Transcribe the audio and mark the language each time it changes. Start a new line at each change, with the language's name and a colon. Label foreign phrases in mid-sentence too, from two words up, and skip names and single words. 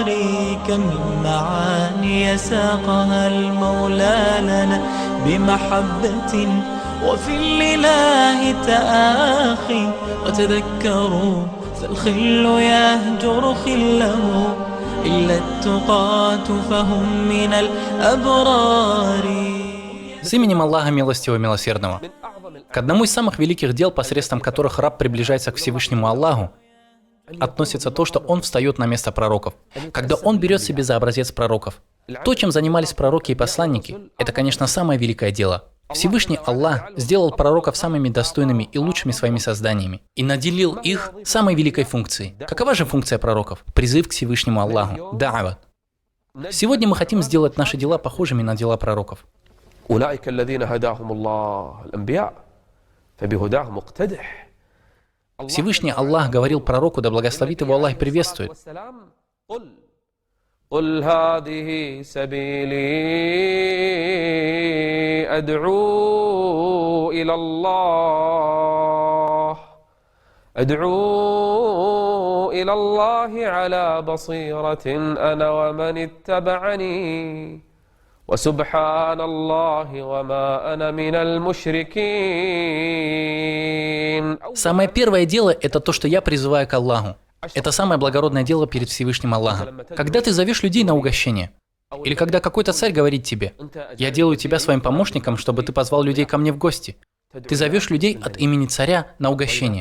Arabic: كم من معاني ساقها المولى لنا بمحبة وفي الإله تآخي وتذكروا فالخل يهجر خله إلا التقاة فهم من الأبرار.
Russian: С именем Аллаха Милостивого и Милосердного. К одному из самых великих дел, посредством которых раб приближается к Всевышнему Аллаху, относится то, что он встает на место пророков, когда он берет себе за образец пророков. То, чем занимались пророки и посланники, это, конечно, самое великое дело. Всевышний Аллах сделал пророков самыми достойными и лучшими своими созданиями и наделил их самой великой функцией. Какова же функция пророков? Призыв к Всевышнему Аллаху. Да'ва. Сегодня мы хотим сделать наши дела похожими на дела пророков. Всевышний Аллах говорил пророку, да благословит его Аллах и приветствует:
Arabic: قل هذه سبيلي أدعو إلى الله على بصيرة أنا ومن اتبعني وسبحان الله وما أنا من المشركين.
Russian: Самое первое дело – это то, что я призываю к Аллаху. Это самое благородное дело перед Всевышним Аллахом. Когда ты зовешь людей на угощение, или когда какой-то царь говорит тебе: «Я делаю тебя своим помощником, чтобы ты позвал людей ко мне в гости», ты зовешь людей от имени царя на угощение.